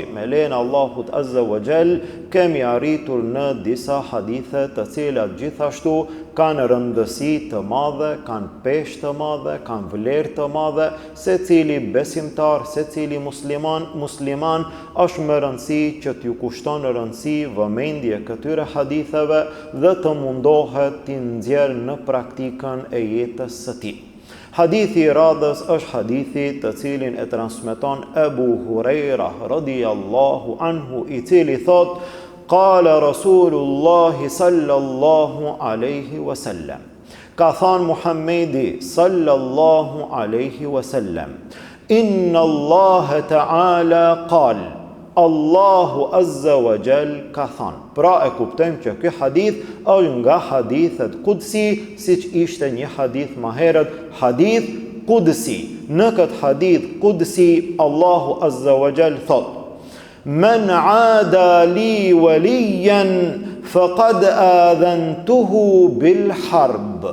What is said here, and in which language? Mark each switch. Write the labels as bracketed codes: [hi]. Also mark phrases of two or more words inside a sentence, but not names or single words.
[sq] Me lejen e Allahut [ar] عز وجل [sq] kemi arritur në disa hadithe të cilat gjithashtu kanë rëndësi të madhe, kanë peshë të madhe, kanë vlerë të madhe, secili besimtar, secili musliman është me rëndësi që t'ju kushton rëndësi vëmendje këtyre haditheve dhe të mundohet t'i nxjerrë në praktikën e jetës së tij. Hadithi i radhës është hadithi të cilin e transmeton Ebu Hurajra [ar] رضي الله عنه, [sq] i cili thot: [ar] قال رسول الله صلى الله عليه وسلم. [sq] Ka thënë Muhammedi [ar] صلى الله عليه وسلم إن الله تعالى قال. [sq] Allahu [ar] عز وجل [sq] ka thënë. Pra e kuptojmë që ky hadith është nga hadithet qudsi, siç ishte një hadith më herët, [ar] حديث قدسي. [sq] Në këtë [ar] حديث قدسي الله عز وجل [sq] thot: [ar] من عادى لي وليا فقد آذنته بالحرب.